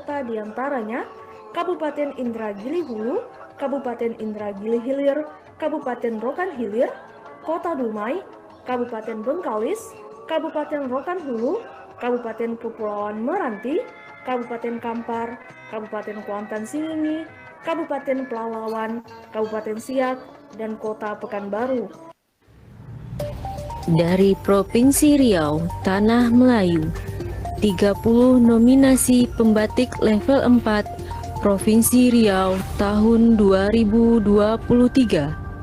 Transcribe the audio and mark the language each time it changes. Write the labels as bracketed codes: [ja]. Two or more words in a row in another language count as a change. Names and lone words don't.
[id] kota diantaranya Kabupaten Indragiri Hulu, Kabupaten Indragiri Hilir, Kabupaten Rokan Hilir, Kota Dumai, Kabupaten Bengkalis, Kabupaten Rokan Hulu, Kabupaten Kepulauan Meranti, Kabupaten Kampar, Kabupaten Kuantan Singingi, Kabupaten Pelalawan, Kabupaten Siak, dan Kota Pekanbaru. Dari Provinsi Riau, Tanah Melayu, 30 nominasi pembatik level 4 Provinsi Riau tahun 2023.